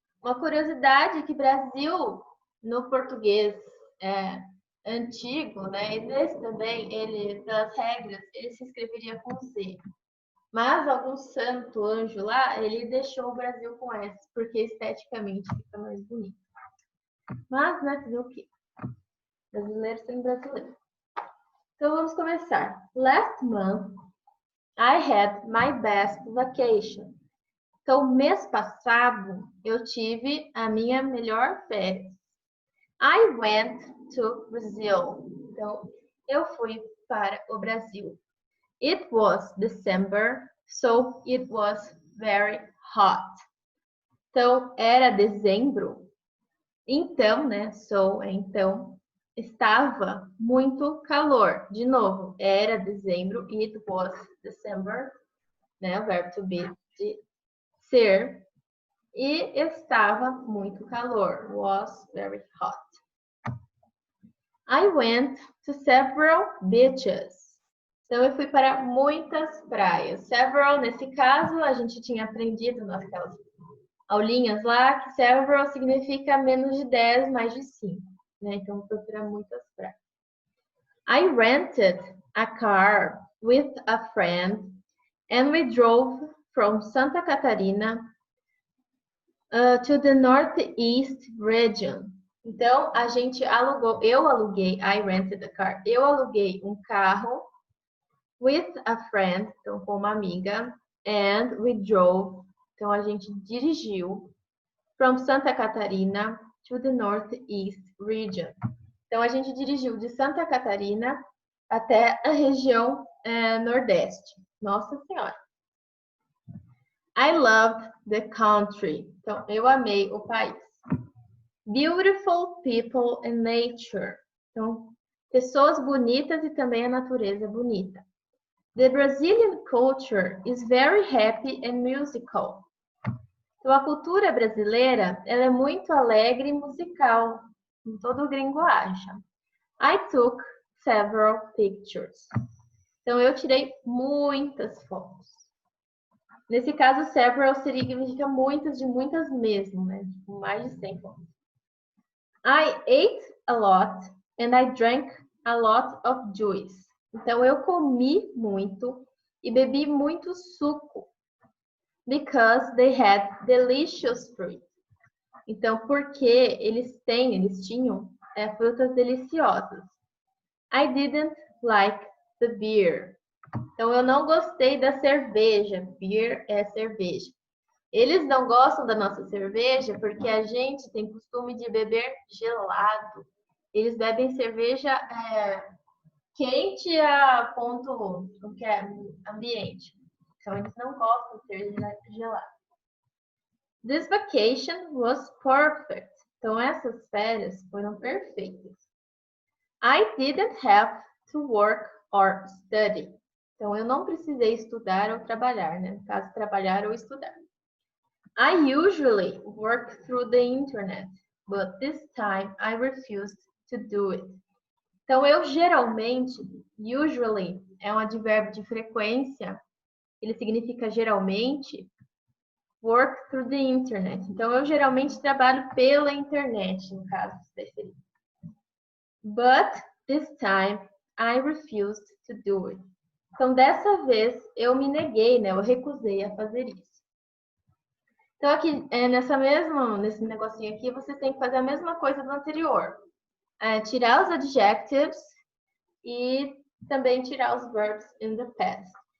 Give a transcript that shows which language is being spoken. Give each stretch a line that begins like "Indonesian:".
Portuguese: Uma curiosidade é que Brasil, no português antigo, né? E nesse também, ele, pelas regras, ele se escreveria com C. Mas algum santo anjo lá, ele deixou o Brasil com S, porque esteticamente fica mais bonito. Mas, né, fazer o quê? Brasileiro sem brasileiro. Então, vamos começar.
English: Last month, I had my best vacation.
Portuguese: Então, mês passado, eu tive a minha melhor férias.
English: I went to Brazil.
Portuguese: Então, eu fui para o Brasil.
English: It was December, so it was very hot.
Portuguese: Então, era dezembro. Então, né? So, então, estava muito calor. De novo, era dezembro.
English: It was December,
Portuguese: né? O verbo to be, de ser. E estava muito calor.
English: Was very hot. I went to several beaches.
Portuguese: Então, eu fui para muitas praias. Several, nesse caso, a gente tinha aprendido naquelas aulinhas lá, que several significa menos de 10, mais de 5. Né? Então, eu fui para muitas praias.
English: I rented a car with a friend and we drove from Santa Catarina to the Northeast region.
Portuguese: Então, a gente alugou, eu aluguei,
English: I rented a car,
Portuguese: eu aluguei um carro
English: with a friend,
Portuguese: então com uma amiga,
English: and we drove,
Portuguese: então a gente dirigiu
English: from Santa Catarina to the Northeast region.
Portuguese: Então a gente dirigiu de Santa Catarina até a região Nordeste. Nossa Senhora!
English: I loved the country.
Portuguese: Então eu amei o país.
English: Beautiful people and nature.
Portuguese: Então pessoas bonitas e também a natureza bonita.
English: The Brazilian culture is very happy and musical.
Portuguese: Então, a cultura brasileira, ela é muito alegre e musical, como todo gringo acha.
English: I took several pictures.
Portuguese: Então, eu tirei muitas fotos. Nesse caso, several significa muitas, de muitas mesmo, né? Tipo, mais de 100 fotos.
English: I ate a lot and I drank a lot of juice.
Portuguese: Então, eu comi muito e bebi muito suco.
English: Because they had delicious fruit.
Portuguese: Então, porque eles tinham frutas deliciosas.
English: I didn't like the beer.
Portuguese: Então, eu não gostei da cerveja. Beer é cerveja. Eles não gostam da nossa cerveja porque a gente tem costume de beber gelado. Eles bebem cerveja quente a ponto ambiente. Então, eles não gostam de cerveja gelada.
English: This vacation was perfect.
Portuguese: Então, essas férias foram perfeitas.
English: I didn't have to work or study.
Portuguese: Então, eu não precisei estudar ou trabalhar, né? No caso, trabalhar ou estudar.
English: I usually work through the internet, but this time I refused to do it.
Portuguese: Então, eu geralmente, usually, é um advérbio de frequência, ele significa geralmente,
English: work through the internet.
Portuguese: Então, eu geralmente trabalho pela internet, no caso, seria.
English: But this time, I refused to do it.
Portuguese: Então, dessa vez, eu me neguei, né? Eu recusei a fazer isso. Então, aqui, nesse negocinho aqui, vocês têm que fazer a mesma coisa do anterior. Tirar os adjectives e também tirar os
English: verbs in the past.